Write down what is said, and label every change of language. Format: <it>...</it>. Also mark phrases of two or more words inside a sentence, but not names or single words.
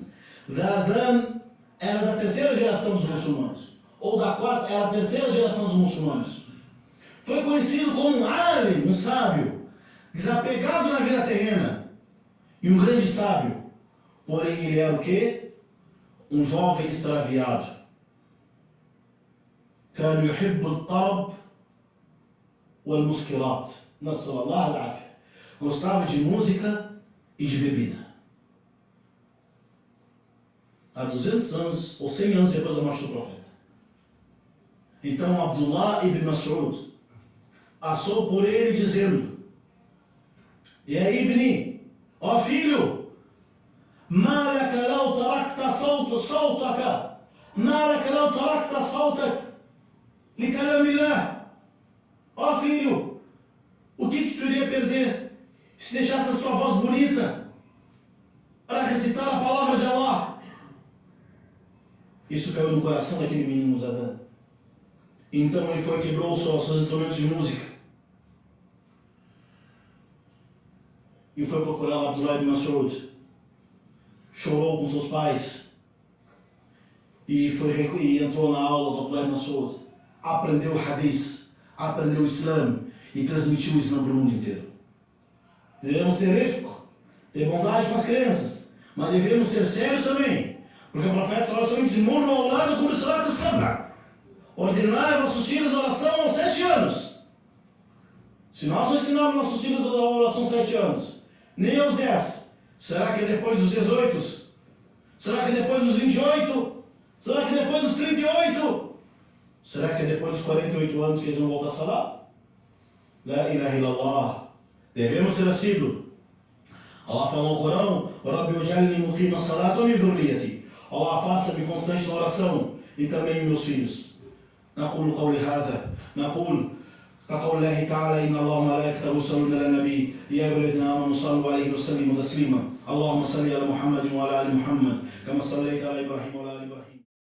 <pt>Zadan era da terceira geração dos muçulmanos, ou da quarta, era a terceira geração dos muçulmanos. Foi conhecido como um alim, um sábio, desapegado na vida terrena, e um grande sábio. Porém, ele era o quê? Um jovem extraviado.</pt> <ar>كان يحب الطرب والمسكرات. نسأل الله العافية.</ar> <pt>Gostava de música e de bebida. Há 200 anos ou 100 anos depois da morte do profeta. Então Abdullah ibn Mas'ud passou por ele dizendo: E aí, Ibni, ó filho,</pt> <ar>ما لك لو تركت صوتك ما لك لو تركت صوتك لكلام الله.</ar> <pt>Ó filho, o que tu iria perder se deixasse a sua voz bonita para recitar a palavra de Allah? Isso caiu no coração daquele menino Zadan. Então ele foi e quebrou seus instrumentos de música e foi procurar Abdullah ibn Mas'ud. Chorou com seus pais e entrou na aula do Abdullah ibn Mas'ud. Aprendeu o hadith, aprendeu o Islã e transmitiu o Islã para o mundo inteiro. Devemos ter rifq, ter bondade com as crianças, mas devemos ser sérios também, Porque o profeta</pt> <ar>صلى الله عليه وسلم</ar> <pt>disse:</pt> <ar>مروا أولادكم بالصلاة السبع.</ar> <pt>Ordenai nossos filhos a oração aos 7 anos. Se nós não ensinarmos nossos filhos a oração aos 7 anos, nem aos 10, será que é depois dos 18? Será que é depois dos 28? Será que é depois dos 38? Será que é depois dos 48 anos que eles vão voltar a salar?</pt> <ar>لا إله إلا الله.</ar> <pt>Devemos ser assíduos. Allah falou no Corão:</pt> <ar>رب اجعلني مقيم الصلاة من ذريتي.</ar> <pt>Allah, faça-me constante na oração e também meus filhos.</pt> <ar>نقول قولي هذا نقول كقول الله تعالى: إن الله وملائكته يصلون على النبي يا أيها الذين آمنوا صلوا عليه وسلموا تسليما. اللهم صل على محمد وعلى آل محمد كما صليت على إبراهيم وعلى آل إبراهيم.</ar>